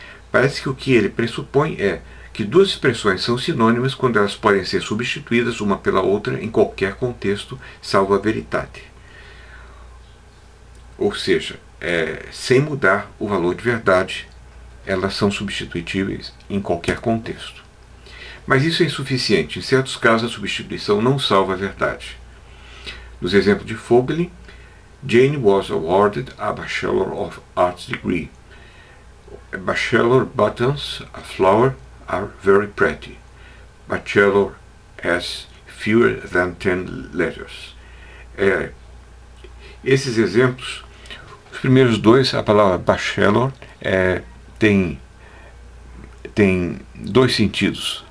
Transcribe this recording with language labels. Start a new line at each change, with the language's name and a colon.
Portuguese: Parece que o que ele pressupõe é que duas expressões são sinônimas quando elas podem ser substituídas uma pela outra em qualquer contexto, salvo a veritate. Ou seja, sem mudar o valor de verdade, elas são substituíveis em qualquer contexto. Mas isso é insuficiente. Em certos casos, a substituição não salva a verdade. Nos exemplos de
English: Vogelin, Jane was awarded a Bachelor of Arts degree. Bachelor buttons a flower are very pretty. Bachelor has fewer than 10 letters.
Portuguese: Esses exemplos, os primeiros dois, a palavra bachelor tem dois sentidos.